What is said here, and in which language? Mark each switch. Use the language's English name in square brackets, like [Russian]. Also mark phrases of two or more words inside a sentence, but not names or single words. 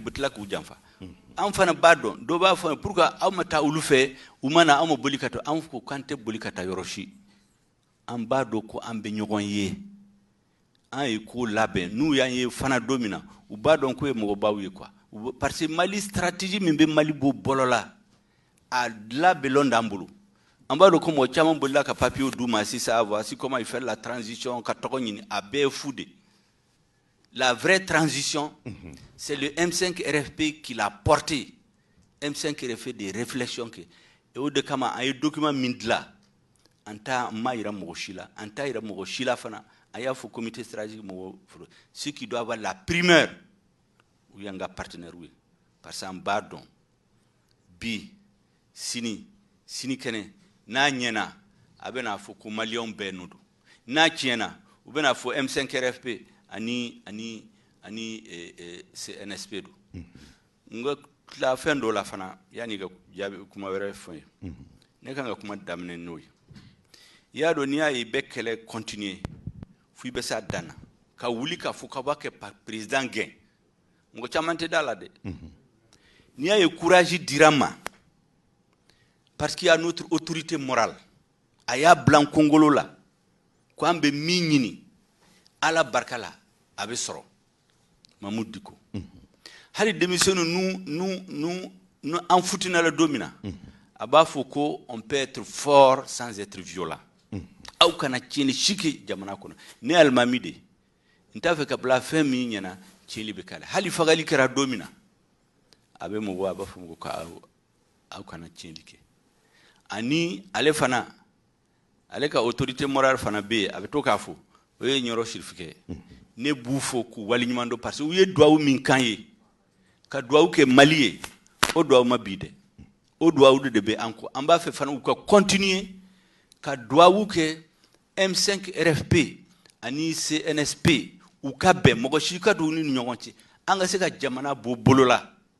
[Bambara] bɛ tila k'u janfa an fana b'a dɔn dɔw b'a fɔ [French] pour que [Bambara] aw ma taa olu fɛ u ma na aw ma boli ka taa an ko k'an tɛ boli ka taa yɔrɔ si an b'a dɔn ko an bɛ ɲɔgɔn ye an ye ko labɛn n'u y'an ye fana don min na u b'a dɔn ko ye mɔgɔbaw ye [French] quoi parce que [Bambara] Mali stratégie min bɛ Mali bɔ bɔlɔ la a labɛnlen d'an bolo an b'a dɔn ko mɔgɔ caman bolila ka papier d'u ma sisan [French] voici comment il fait la transition [Bambara] ka tɔgɔ ɲini a bɛɛ ye fu [French] de la vraie transition c'est le M5 RFP qui l'a porté M5 RFP des réflexions que et [Bambara] o de kama an ye document min dilan an t'a ma yira mɔgɔ si la an t'a yira mɔgɔ si la fana a y'a fɔ [French] comité stratégique [Bambara] mɔgɔ [French] ceux qui doivent avoir la primeur [Bambara] u y'an ka partenaire ye [French] parce que [Bambara] an b'a dɔn bi sini kɛnɛ n'a ɲɛna a bɛna fɔ ko maliyɛnw bɛɛ n'o don n'a tiɲɛna u bɛna fɔ M5 RFP ani CNSP don n ka tila fɛn dɔ la fana yanni ka jaabi kuma wɛrɛ fɔ ye ne kan ka kuma daminɛ n'o ye i y'a dɔn n'i y'a ye i bɛ kɛlɛ continuer fo i bɛ s'a dan na ka wuli ka fɔ k'a b'a kɛ président gɛn mɔgɔ caman tɛ da la dɛ n'i y'a ye courage dira ma [French] parce qu'il y a notre autorité morale [Bambara] a y'a bila kongolo la ko an bɛ min ɲini ala barika la a bɛ sɔrɔ Mamadou Diko hali denmisɛnninw nu an futinala don min na a b'a fɔ ko [French] on peut être fort sans être violent [Bambara] aw kana tiɲɛni si kɛ jamana kɔnɔ ne ye alimami de ye n t'a fɛ ka bila fɛn min ɲɛna tiɲɛli bɛ k'ala hali fagali kɛra don min na a bɛ mɔgɔ a b'a fɔ mɔgɔ k'aw kana tiɲɛli kɛ ani ale fana ale ka [French] autorité morale [Bambara] fana bɛ yen a bɛ to k'a fɔ o ye ɲɔrɔ sirifikɛ ne b'u fɔ k'u waleɲuman dɔn [French] parce que [Bambara] u ye duwawu min kan ye ka duwawu kɛ Mali ye o duwawu ma bi dɛ o duwawu de bɛ an kɔ an b'a fɛ fana u ka continuer ka duwawu kɛ M5 RFP ani CNSP u ka bɛn mɔgɔ si ka don u ni ɲɔgɔn cɛ an ka se ka jamana bɔ bolo la